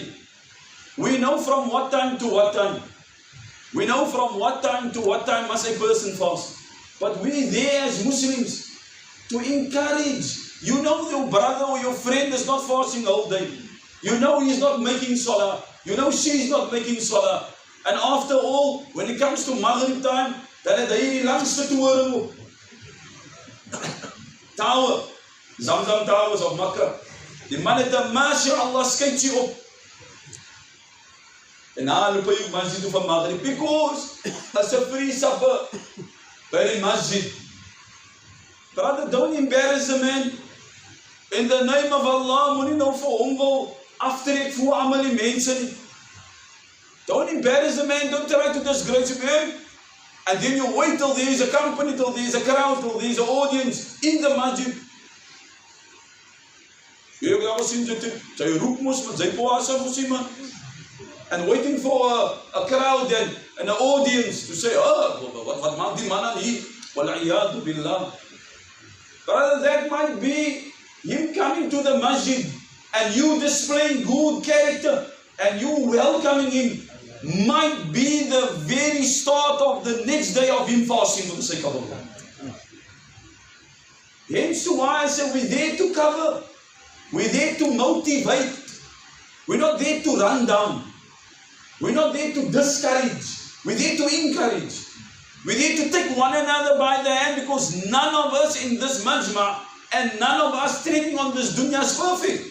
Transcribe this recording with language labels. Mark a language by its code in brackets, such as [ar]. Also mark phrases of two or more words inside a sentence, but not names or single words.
[en] We know from what time to what time. We know from what time to what time must a person fast. But we there as Muslims to encourage. You know your brother or your friend is not fasting all day. You know he's not making salah. You know she's not making salah. And after all, when it comes to Maghrib time, [af] dan het hy die langste toring op. [en] Tower. Zamzam Towers of Makkah. [af] Die man het een mashallah skytjie op. En na loop hy op masjid toe van Maghrib. [en] Because as a free supper by the masjid. Brother, don't embarrass the man. In the name of Allah, [af] moet nie nou vir hom wil aftrek voor amal die mense nie. [en] Don't embarrass the man, don't try to disgrace him. And then you wait till there is a company, till there is a crowd, till there is an audience in the masjid. [af] Jy het al sien dit, sy roep mos met sy puasa vir iemand. [en] And waiting for a crowd and an audience to say, [af] wat maak die man aan hier? [ar] والعياذ بالله. [en] Brother, that might be him coming to the masjid and you displaying good character and you welcoming him might be the very start of the next day of him fasting for the sake of Allah. Hence why I say we're there to cover, we're there to motivate, we're not there to run down, we're not there to discourage, we're there to encourage, we're there to take one another by the hand, because none of us in this majma and none of us treading on this dunya is perfect.